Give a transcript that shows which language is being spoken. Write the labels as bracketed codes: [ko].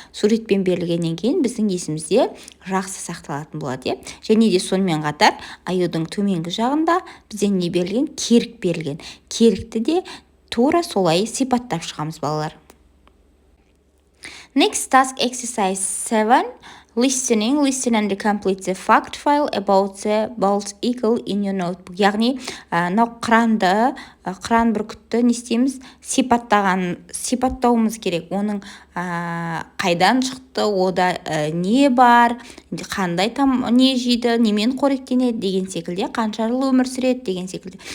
[kk] Суретпен берілгеннен кейін біздің есімізде жақсы сақталатын болады, е. Және де сонымен қатар аюдың төменгі жағында бізде не берілген? Керік берілген. Керікті де тура солай сипаттап шығамыз, балалар. [en] Next task exercise 7. Listening. Listen and complete the fact file about the bald eagle in your notebook. [kk] Яғни, қыран бүркітті не істейміз? Сипаттауымыз керек. Оның қайдан шықты, ода не бар, қандай не жейді, немен қоректенеді деген секілде, қанша жыл өмір сүреді деген секілде.